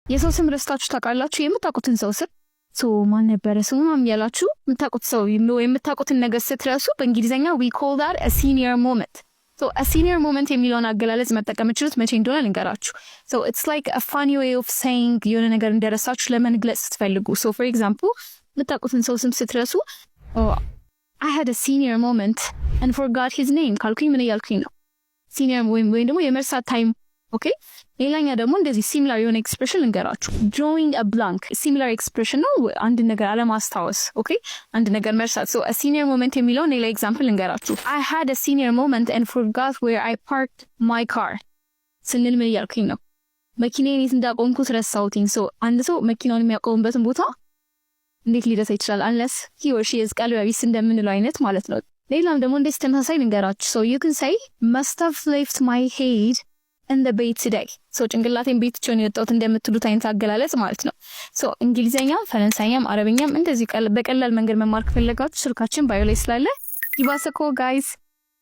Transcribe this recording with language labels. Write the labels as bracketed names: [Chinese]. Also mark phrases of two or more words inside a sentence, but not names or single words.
[Amharic] የሰው ስም ረስታችሁ ታውቃላችሁ? የምታውቁትን ሰው ስም ማን ነበረ ስሙም ያላችሁ የምታውቁት ሰው የምታውቁትን ነገር ስትረሱ በእንግሊዘኛ [English] we call that a senior moment. A senior moment [Amharic] የሚለውን አገላለጽ መጠቀም የምትችሉት መቼ እንደሆነ ልንገራችሁ። [English] It's like a funny way of saying [Amharic] የሆነ ነገር እንደረሳችሁ ለመግለጽ ስትፈልጉ። [English] For example [Amharic] የምታውቁትን ሰው ስም ስትረሱ [English] I had a senior moment and forgot his name [Amharic] ካልኩኝ ምን እያልኩኝ ነው? senior ወይም ደግሞ የመርሳት ታይም። ኦኬ ሌላኛ ደግሞ እንደዚህ ሲሚላር የሆነ ኤክስፕሬሽን ልንገራችሁ። [English] drawing a blank similar expression [Amharic] ነው፣ አንድ ነገር አለማስታወስ። ኦኬ አንድ ነገር መርሳት። [English] a senior moment [Amharic] የሚለው ሌላ ኤግዛምፕል ልንገራችሁ። [English] I had a senior moment and forgot where I parked my car [Amharic] ስንል ምን እያልኩኝ ነው? መኪናዬን የት እንዳቆምኩት ረሳሁትኝ። አንድ ሰው መኪናውን የሚያቆምበትን ቦታ እንዴት ሊረሳ ይችላል? [English] unless he or she is [Amharic] ቀልበቢስ እንደምንለው አይነት ማለት ነው። ሌላም ደግሞ እንደዚህ ተመሳሳይ ልንገራችሁ። [English] you can say must have left my head in the bed today. [Amharic] ጭንቅላቴን ቤት ቾን የወጣሁት እንደምትሉት አይነት አገላለጽ ማለት ነው። እንግሊዘኛ፣ ፈረንሳይኛም አረብኛም እንደዚህ በቀላል መንገድ መማር ከፈለጋችሁ ስልካችን ባዮ ላይ ስላለ [English] give us a call guys.